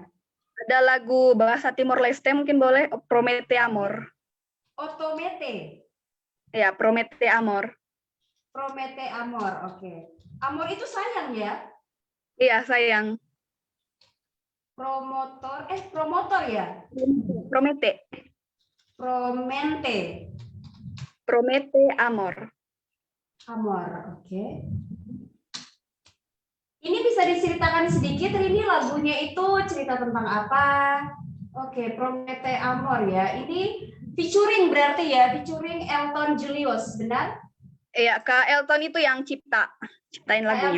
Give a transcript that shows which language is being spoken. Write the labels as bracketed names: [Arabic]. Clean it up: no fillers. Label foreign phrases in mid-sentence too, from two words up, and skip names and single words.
[Indonesian] Ada lagu bahasa Timor Leste mungkin boleh, Promete Amor. Otomete. Ya, Promete Amor. Promete Amor, oke. Amor itu sayang ya? Iya, sayang. Promotor ya? Promete. Promente. Promete Amor. Amor, oke. Ini bisa diceritakan sedikit, ini lagunya itu cerita tentang apa? Oke, Promete Amor ya. Ini featuring berarti ya, featuring Elton Julius, benar? Iya, Kak Elton itu yang ciptain lagunya.